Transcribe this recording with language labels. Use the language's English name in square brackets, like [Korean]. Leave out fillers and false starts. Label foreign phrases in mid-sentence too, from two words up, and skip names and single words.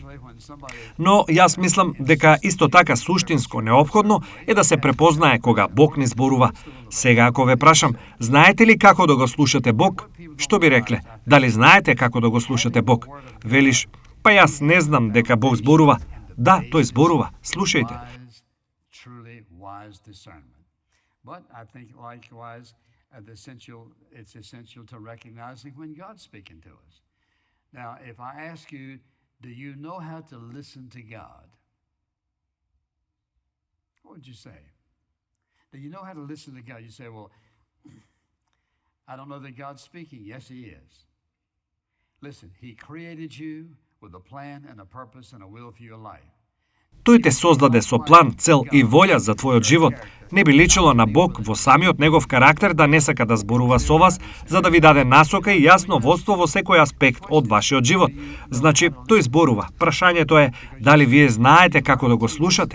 [Macedonian] Но јас мислам дека исто така суштинско неопходно е да се препознае кога Бог ни зборува. Сега ако ве прашам, знаете ли како да го слушате Бог? Што би рекле? Дали знаете како да го слушате Бог? Велиш: па јас не знам дека Бог зборува. Да, тој зборува. Слушајте. [English] But I think likewise, it's essential to recognizing when God's speaking to us. Now, if I ask you, do you know how to listen to God? What would you say? Do you know how to listen to God? You say, well, I don't know that God's speaking. Yes, He is. Listen, He created you with a plan and a purpose and a will for your life. [Macedonian] Тој те создаде со план, цел и волја за твојот живот. Не би личило на Бог во самиот негов карактер да не сака да зборува со вас, за да ви даде насока и јасно водство во секој аспект од вашиот живот. Значи, тој зборува. Прашањето е дали вие знаете како да го слушате.